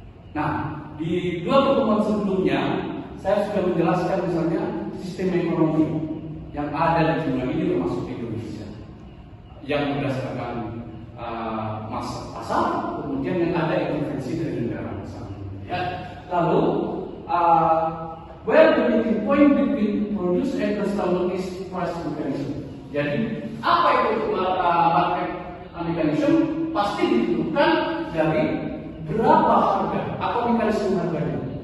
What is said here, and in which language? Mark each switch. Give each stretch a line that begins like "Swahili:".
Indonesian: Nah, di dua pertemuan sebelumnya saya sudah menjelaskan misalnya sistem ekonomi yang ada di dunia ini termasuk di Indonesia, yang berdasarkan masa pasar, kemudian yang ada intervensi dari negara misalnya. Ya.
English: Lalu where the meeting point between produce and consumer is price mechanism.
Indonesian: Jadi apa itu market mechanism? Pasti ditentukan dari berapa harga atau mekanisme harganya.